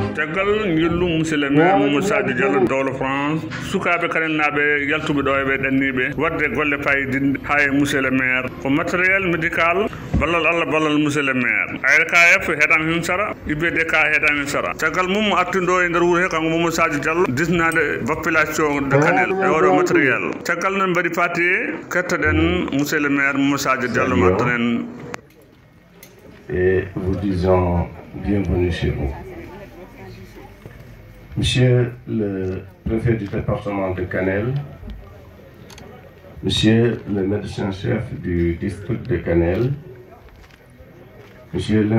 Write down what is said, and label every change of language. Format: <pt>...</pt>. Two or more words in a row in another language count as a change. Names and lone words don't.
<ff>caggal ngillu</ff> <fr>monsieur le maire</fr> <ff>Mamadou Sadio Diallo dowlo France sukaɓe kanelnaɓe yaltuɓe ɗo eɓe ɗanniɓe wadde golle payidinde ha e</ff> <fr>monsieur le maire</fr> <ff>ko</ff> <fr>matériel médical</fr> <ff>ballal Allah ballal</ff> <fr>monsieur le maire</fr> <ff>ARKF heɗan hen sara IBDK heɗan hen sara caggal mum artindo e nder wuuro he kanko Mamadou Sadio Diallo disnade</ff> <fr>population de Kanel</fr> <ff>e oɗo matériel caggal noon mbaɗi parti kettoɗen</ff> <fr>monsieur le maire</fr> <ff>Mamadou Sadio Diallo mattonen.</ff> <fr>Et vous disons bienvenue chez vous. Monsieur le préfet du département de Kanel, monsieur le médecin-chef du district de Kanel, monsieur</fr>